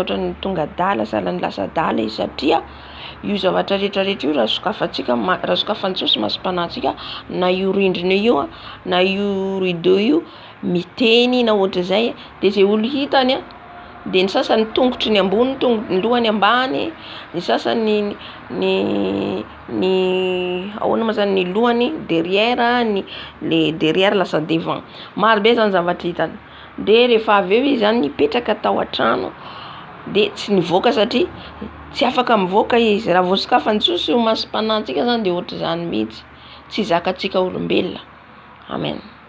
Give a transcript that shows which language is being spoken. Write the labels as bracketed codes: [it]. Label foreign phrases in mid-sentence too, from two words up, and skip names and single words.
[mg] ohatran'ny tonga dala sahalan'ny lasa dala izy satria io zavatra rehetra io raha sokafantsika masom-panantsika na io rindrina io na io rideau io miteny na ohatr'izay dia izay olo hitany dia ny sasany tongotry ny ambony ny lohany ambany, ny sasany ny ahoana ma zany ny lohany [fr] derrière le derrière [mg] lasa devant. Maro be zany zavatra hitany. Dia rehefa avy eo izy zany nipetraka tao an-trano dia tsy nivoaka satria tsy afaka mivoaka izy. Raha voasokafany Jesosy io masom-panantsika zany dia ohatra zany mihitsy tsy zakantsika olombelona. Amen.